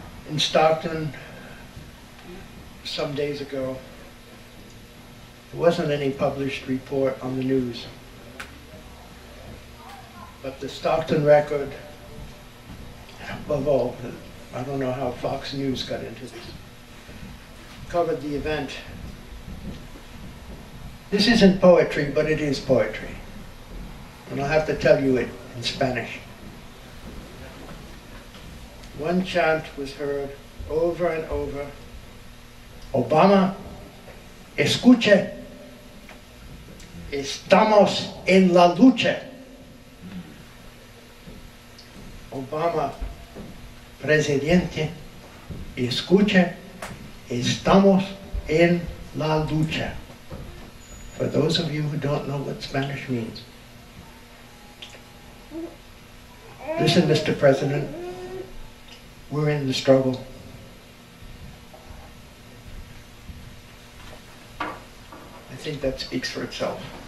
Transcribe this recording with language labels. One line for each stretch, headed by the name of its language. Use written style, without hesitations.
English: In Stockton, some days ago, there wasn't any published report on the news, but the Stockton Record, above all, I don't know how Fox News got into this, covered the event. This isn't poetry, but it is poetry. And I'll have to tell you it in Spanish. One chant was heard over and over.
Spanish: Obama, escuche, estamos en la lucha. Obama, presidente, escuche, estamos en la lucha.
English: For those of you who don't know what Spanish means. Listen, Mr. President, we're in the struggle. I think that speaks for itself.